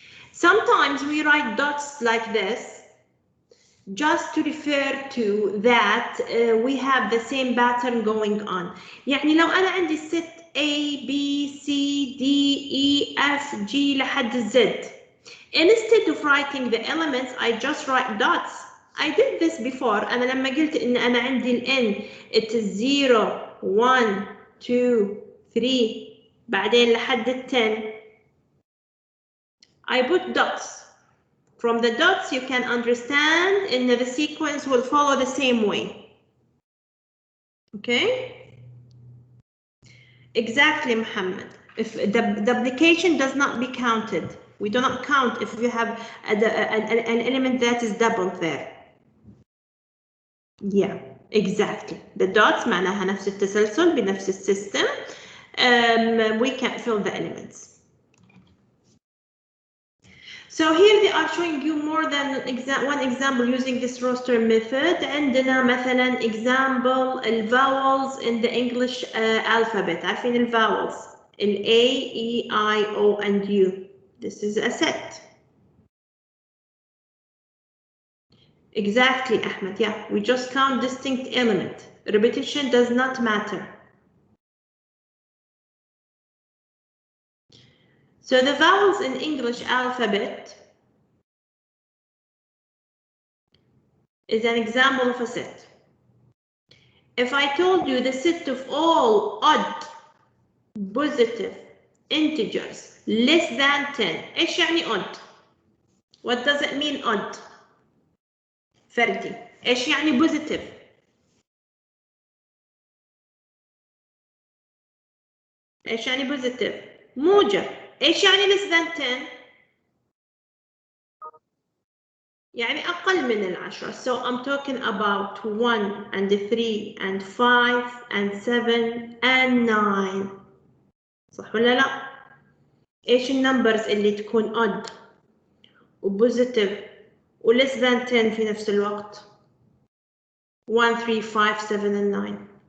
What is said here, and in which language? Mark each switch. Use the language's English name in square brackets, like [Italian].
[English] Sometimes we write dots like this just to refer to that we have the same pattern going on. [Arabic] يعني لو أنا عندي set A, B, C, D, E, F, G لحد Z. [English] Instead of writing the elements, I just write dots. I did this before. [Arabic] أنا لما قلت إن أنا عندي ال N, [English] it is [Arabic] 0, 1, 2, 3, بعدين لحد ال 10. [English] I put dots. From the dots, you can understand in the sequence will follow the same way. Okay? Exactly, Muhammad. If the duplication does not be counted, we do not count if you have an element that is doubled there. Yeah, exactly. The dots [Arabic] معناها نفس التسلسل بنفس السيستم. [English] We can't fill the elements. So here they are showing you more than one example using this roster method. [Arabic] عندنا مثلا [English] example vowels in the English alphabet. [Arabic] عارفين [English] vowels ال A, E, I, O, and U. This is a set. Exactly, Ahmed. Yeah, we just count distinct element. Repetition does not matter. So the vowels in English alphabet is an example of a set. If I told you the set of all odd, positive, integers less than 10, [Arabic] إيش يعني [English] odd? What does it mean odd? [Arabic] فردي. إيش يعني positive? إيش يعني positive؟ موجب. إيش يعني [English] less than 10؟ [Arabic] يعني أقل من 10. [English] So I'm talking about 1 and 3 and 5 and 7 and 9. [Arabic] صح ولا لا؟ إيش النمبرز اللي تكون odd وبوزيتيف و [English] less than 10 [Arabic] في نفس الوقت؟ 1, 3, 5, 7 and 9.